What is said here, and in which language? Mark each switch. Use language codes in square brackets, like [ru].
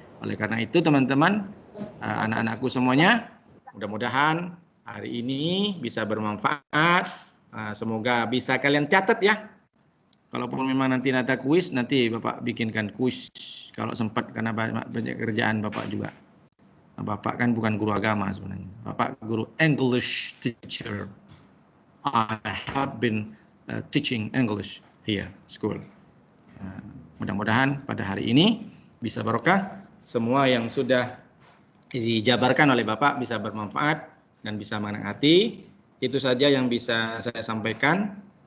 [id] Oleh karena itu teman-teman, anak-anakku semuanya, mudah-mudahan hari ini bisa bermanfaat. Semoga bisa kalian catat ya. Kalaupun memang nanti ada kuis, nanti Bapak bikinkan kuis. Kalau sempat, karena banyak kerjaan Bapak juga. Bapak kan bukan guru agama sebenarnya. Bapak guru [en] English teacher. I have been teaching English here, school. [id] Mudah-mudahan pada hari ini bisa barokah. Semua yang sudah dijabarkan oleh Bapak bisa bermanfaat dan bisa mengenang hati. Itu saja yang bisa saya sampaikan.